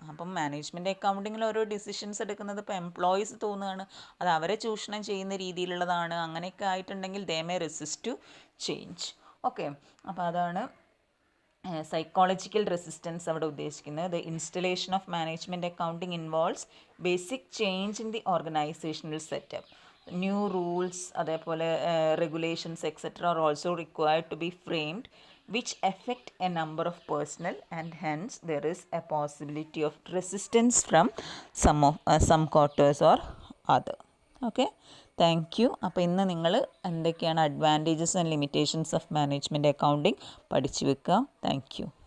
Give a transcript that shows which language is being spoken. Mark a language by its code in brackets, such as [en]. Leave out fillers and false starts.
[ml] അപ്പം മാനേജ്മെൻറ്റ് അക്കൗണ്ടിങ്ങിൽ ഓരോ ഡിസിഷൻസ് എടുക്കുന്നത് ഇപ്പോൾ എംപ്ലോയീസ് തോന്നുകയാണ് അത് അവരെ ചൂഷണം ചെയ്യുന്ന രീതിയിലുള്ളതാണ്, അങ്ങനെയൊക്കെ ആയിട്ടുണ്ടെങ്കിൽ [en] They may resist to change. [ml] Okay. അപ്പോൾ അതാണ് സൈക്കോളജിക്കൽ റെസിസ്റ്റൻസ് അവിടെ ഉദ്ദേശിക്കുന്നത്. [en] The installation of management accounting involves basic change in the organisational setup. New rules, [ml] അതേപോലെ [en] Regulations etcetera are also required to be framed which affect a number of personnel, and hence there is a possibility of resistance from some quarters or other. Okay, thank you. [ml] അപ്പോൾ ഇന്ന് നിങ്ങൾ എന്തൊക്കെയാണ് [en] advantages and limitations of management accounting [ml] പഠിച്ചു വെക്കുക. Thank you.